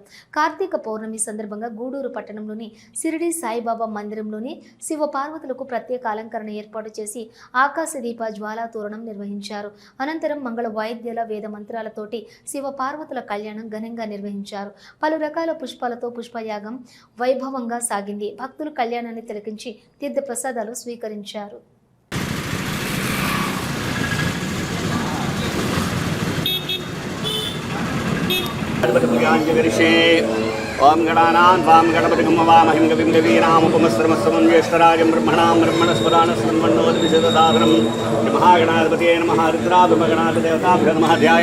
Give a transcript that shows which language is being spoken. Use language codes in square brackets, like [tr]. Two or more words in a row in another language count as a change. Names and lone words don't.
[te] కార్తీక పౌర్ణమి సందర్భంగా గూడూరు పట్టణంలోని షిరిడి సాయిబాబా మందిరంలోని శివ పార్వతులకు ప్రత్యేక అలంకరణ ఏర్పాటు చేసి ఆకాశ దీప జ్వాలా తోరణం నిర్వహించారు. అనంతరం మంగళ వాయిద్యాల వేద మంత్రాలతోటి శివ పార్వతుల కళ్యాణం ఘనంగా నిర్వహించారు. పలు రకాల పుష్పాలతో పుష్పయాగం వైభవంగా సాగింది. భక్తులు కళ్యాణాన్ని తిలకించి తీర్థ ప్రసాదాలు స్వీకరించారు. [sa] ओम गणानां वाम गणपतिगं वामहिं कविं कवीनामुपमस्त्रमस्तमं ज्येष्ठराजं ब्रह्मणां ब्रह्मणस्पदानस्मन्वन्नोदिविशदसाधनं महागणाधिपतये नमः रुद्राभिमगणाधिदेवताभ्यो नमः ध्याय